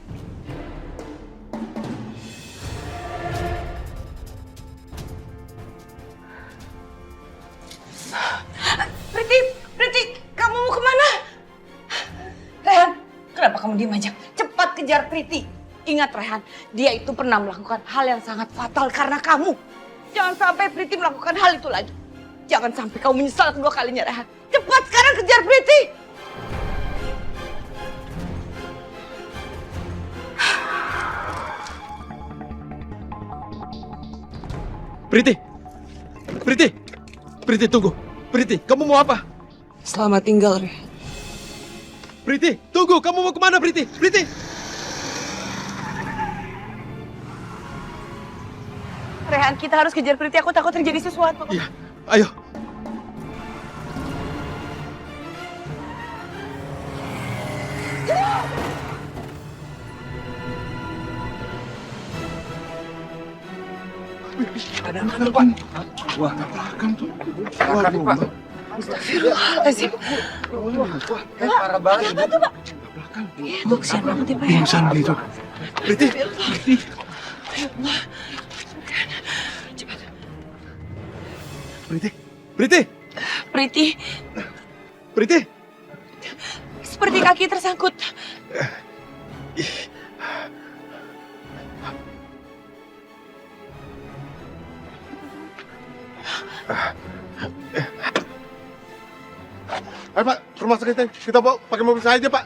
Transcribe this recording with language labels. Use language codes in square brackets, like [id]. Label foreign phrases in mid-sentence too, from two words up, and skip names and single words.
[id] Priti, kamu mau kemana? Rehan, kenapa kamu diam aja? Cepat kejar Priti. Ingat Rehan, dia itu pernah melakukan hal yang sangat fatal karena kamu. Jangan sampai Priti melakukan hal itu lagi. Jangan sampai kamu menyesal kedua kalinya, Rehan. Cepat sekarang kejar Priti. Priti! Priti! Priti, tunggu! Priti, kamu mau apa? Selamat tinggal, Re. Priti, tunggu! Kamu mau kemana, Priti? Priti! Rehan, kita harus kejar Priti. Aku takut terjadi sesuatu. Iya, ayo! Ada apa tuh, Pak? Wah, tabrakan tuh. Waduh, Pak. Astagfirullahaladzim. Parah banget. Apa tuh, Pak? Itu kesian banget ya, Pak. Pingsan gitu. Priti, Priti. Cepat. Priti! Priti! Priti, Priti! seperti kaki tersangkut. Ayo Pak, ke rumah sakit kita bawa pakai mobil saya aja Pak.